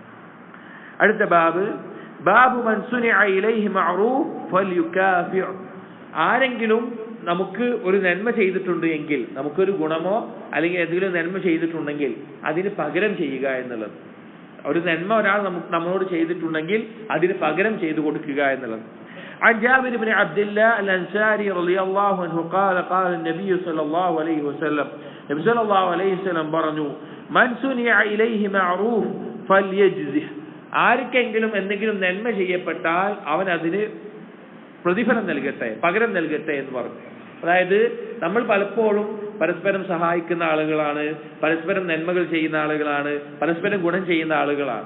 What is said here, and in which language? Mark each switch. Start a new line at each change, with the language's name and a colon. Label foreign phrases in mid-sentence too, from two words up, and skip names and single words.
Arabic: അടുത്ത باب من صنع إليه معروف فليكافئ.
Malayalam: ആരെങ്കിലും നമുക്ക് ഒരു നന്മ ചെയ്തിട്ടുണ്ട് എങ്കിൽ, നമുക്കൊരു ഗുണമോ അല്ലെങ്കിൽ എന്തെങ്കിലും നന്മ ചെയ്തിട്ടുണ്ടെങ്കിൽ അതിന് പകരം ചെയ്യുക എന്നുള്ളത്. ഒരു നന്മ ഒരാൾ നമ്മളോട് ചെയ്തിട്ടുണ്ടെങ്കിൽ അതിന് പകരം ചെയ്തു കൊടുക്കുക എന്നുള്ളത്.
Arabic: عن جابر بن عبد الله الأنصاري رضي الله عنه قال قال النبي صلى الله عليه وسلم النبي صلى الله عليه وسلم പറഞ്ഞു, من صنع إليه معروف فليجزه.
Malayalam: ആർക്കെങ്കിലും എന്തെങ്കിലും നന്മ ചെയ്യപ്പെട്ടാൽ അവൻ അതിന് പ്രതിഫലം നൽകട്ടെ, പകരം നൽകട്ടെ എന്ന് പറഞ്ഞു. അതായത് നമ്മൾ പലപ്പോഴും പരസ്പരം സഹായിക്കുന്ന ആളുകളാണ്, പരസ്പരം നന്മകൾ ചെയ്യുന്ന ആളുകളാണ്, പരസ്പരം ഗുണം ചെയ്യുന്ന ആളുകളാണ്.